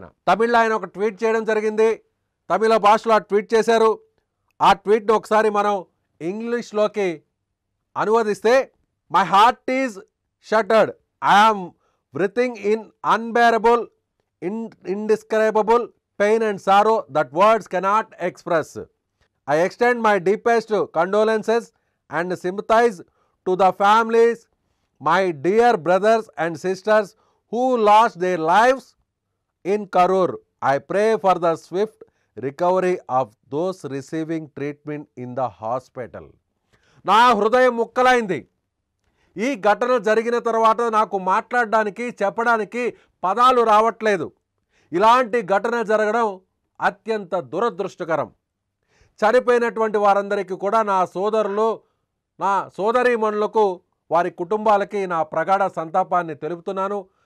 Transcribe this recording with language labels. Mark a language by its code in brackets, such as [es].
[te] ఆయన తమిళ్లో ఆయన ఒక ట్వీట్ చేయడం జరిగింది. తమిళ భాషలో ఆ ట్వీట్ చేశారు. ఆ ట్వీట్ను ఒకసారి మనం ఇంగ్లీష్లోకి అనువదిస్తే, [en] My heart is shattered, I'm breathing in unbearable, indescribable pain and sorrow that words cannot express. I extend my deepest condolences and sympathize to the families, my dear brothers and sisters who lost their lives in Karur. I pray for the swift recovery of those receiving treatment in the hospital. [te] నా హృదయం ముక్కలైంది. ఈ ఘటన జరిగిన తర్వాత నాకు మాట్లాడడానికి, చెప్పడానికి పదాలు రావట్లేదు. ఇలాంటి ఘటన జరగడం అత్యంత దురదృష్టకరం. చనిపోయినటువంటి వారందరికీ కూడా నా సోదరులు, నా సోదరీమణులకు, వారి కుటుంబాలకి నా ప్రగాఢ సంతాపాన్ని తెలుపుతున్నాను.